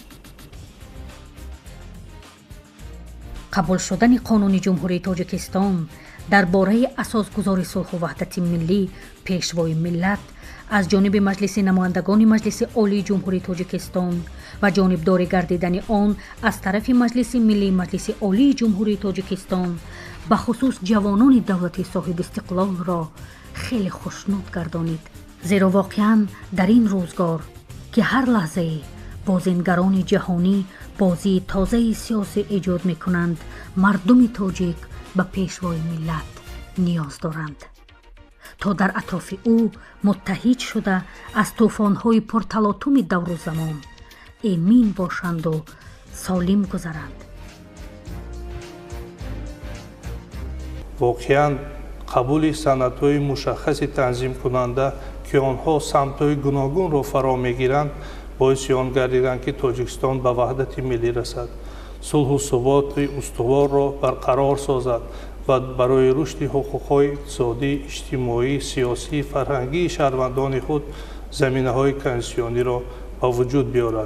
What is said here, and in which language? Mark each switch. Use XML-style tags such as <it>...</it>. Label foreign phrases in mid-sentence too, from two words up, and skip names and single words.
<tg>قبول شدن قانون جمهوری تاجیکستان درباره اساسگذاری صلح و وحدت ملی پیشوای ملت از جانب مجلس نمایندگان مجلس عالی جمهوری تاجیکستان و جانبداری گردیدن آن از طرف مجلس ملی مجلس عالی جمهوری تاجیکستان به خصوص جوانان دولت صاحب استقلال را خیلی خوشنود گردانید. زیرا واقعا در این روزگار که هر لحظه بازیگران جهانی بازی تازه سیاسی ایجاد می کنند мардуми тоҷик ба пешвои миллат ниёз доранд, то дар атрофи ӯ муттаҳид шуда аз тӯфонҳои пурталотуми давру замон эмин бошанду солим гузаранд. воқеан қабули санадҳои мушаххаси танзимкунанда ки онҳо самтҳои гуногунро фаро мегиранд боиси он гардиданд ки тоҷикистон ба ваҳдати миллӣ расад, сулҳу суботи устуворро барқарор созад ва барои рушди ҳуқуқҳои иқтисодӣ, иҷтимоӣ, сиёсӣ, фарҳангии шаҳрвандони худ заминаҳои конститутсиониро ба вуҷуд биёрад.</tg>